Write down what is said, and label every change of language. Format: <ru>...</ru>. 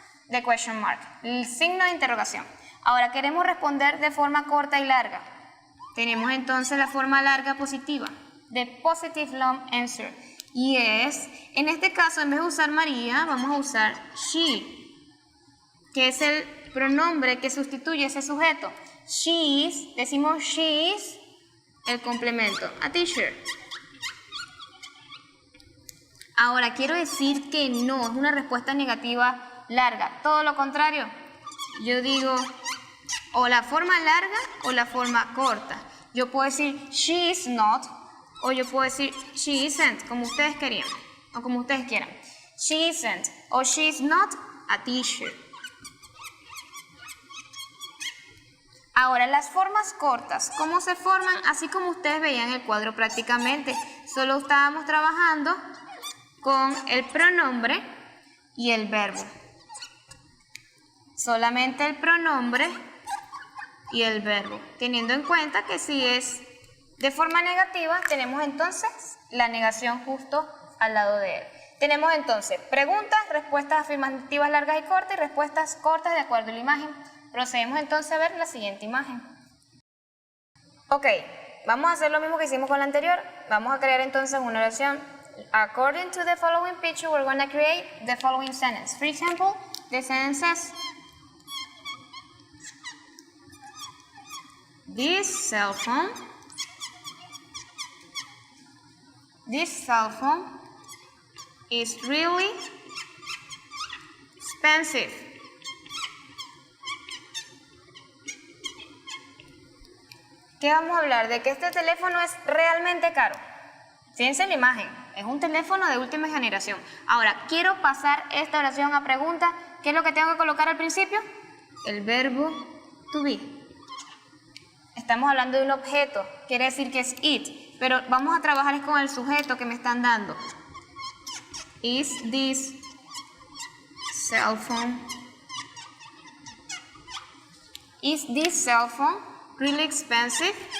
<en>The question mark,</en> <es>el signo de interrogación. Ahora queremos responder de forma corta y larga. Tenemos entonces la forma larga positiva,</es> <en>the positive long answer.</en> <es>Yes, en este caso en vez de usar María, vamos a usar she, que es el pronombre que sustituye ese sujeto.</es> <en>She is,</en> <es>decimos</es> <en>she is,</en> <es>el complemento,</es> <en>a teacher.</en> <es>Ahora quiero decir que no, es una respuesta negativa larga, todo lo contrario. Yo digo o la forma larga o la forma corta. Yo puedo decir</es> <en>she is not,</en> <es>o yo puedo decir</es> <en>she isn't,</en> <es>como ustedes querían, o como ustedes quieran.</es> <en>She isn't, o she is not a teacher.</en> <es>Ahora, las formas cortas, ¿cómo se forman? Así como ustedes veían en el cuadro prácticamente. Solo estábamos trabajando con el pronombre y el verbo. solamente el pronombre y el verbo, teniendo en cuenta que si es de forma negativa, tenemos entonces la negación justo al lado de él. Tenemos entonces preguntas, respuestas afirmativas largas y cortas y respuestas cortas de acuerdo a la imagen. Procedemos entonces a ver la siguiente imagen. Ok, vamos a hacer lo mismo que hicimos con la anterior. Vamos a crear entonces una oración.</es> <en>According to the following picture, we're going to create the following sentence. For example, the sentence says, This cell phone is really expensive.</en> <es>¿Qué vamos a hablar? De que este teléfono es realmente caro. Fíjense en la imagen, es un teléfono de última generación. Ahora, quiero pasar esta oración a pregunta. ¿Qué es lo que tengo que colocar al principio? El verbo to be. Estamos hablando de un objeto, quiere decir que es it, pero vamos a trabajar con el sujeto que me están dando.</es> <en>Is this cell phone really expensive?</en>